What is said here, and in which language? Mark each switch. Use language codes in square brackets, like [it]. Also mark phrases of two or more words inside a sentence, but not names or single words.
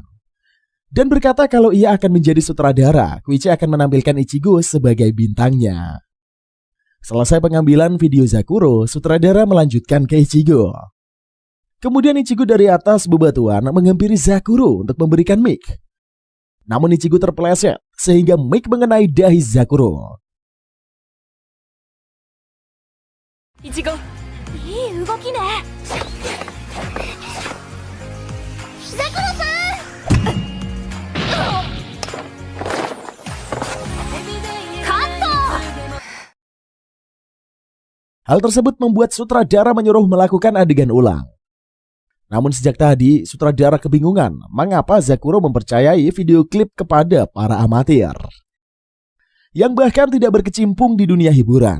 [id] Dan berkata kalau ia akan menjadi sutradara, Koichi akan menampilkan Ichigo sebagai bintangnya. Selesai pengambilan video Zakuro, sutradara melanjutkan ke Ichigo. Kemudian Ichigo dari atas bebatuan menghampiri Zakuro untuk memberikan mic. Namun Ichigo terpeleset sehingga mic mengenai dahi Zakuro. Ichigo, [ja] いい動きね。ザクロさん。カット。 [id] Hal tersebut membuat sutradara menyuruh melakukan adegan ulang. Namun sejak tadi, sutradara kebingungan mengapa Zakuro mempercayai video klip kepada para amatir yang bahkan tidak berkecimpung di dunia hiburan.